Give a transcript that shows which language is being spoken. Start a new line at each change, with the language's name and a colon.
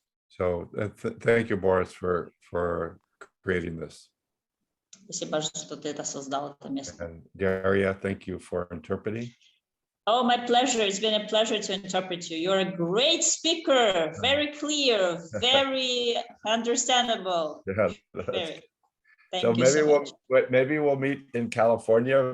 English: So thank you, Boris, for creating this.
Russian: Спасибо, что ты это создал, это место.
English: And Daria, thank you for interpreting. Oh, my pleasure. It's been a pleasure to interpret you. You're a great speaker, very clear, very understandable. Yeah, Very. Thank so you maybe so much. maybe we'll meet in California.